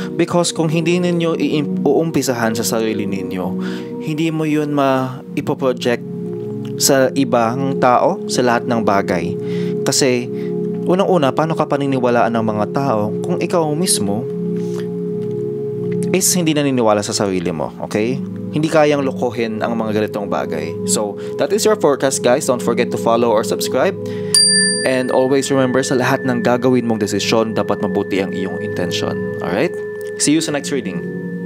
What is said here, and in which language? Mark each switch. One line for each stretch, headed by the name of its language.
Filipino: Because kung hindi ninyo uumpisahan sa sarili ninyo, hindi mo yun ipoproject sa ibang tao, sa lahat ng bagay. Kasi, unang-una, paano ka paniniwalaan ng mga tao kung ikaw mismo is hindi naniniwala sa sarili mo, okay? Hindi kayang lokohin ang mga ganitong bagay.
English: So, that is your forecast, guys. Don't forget to follow or subscribe. And always remember,
Filipino: sa lahat ng gagawin mong desisyon, dapat mabuti ang iyong intention.
English: Alright? See you
Filipino: sa next reading.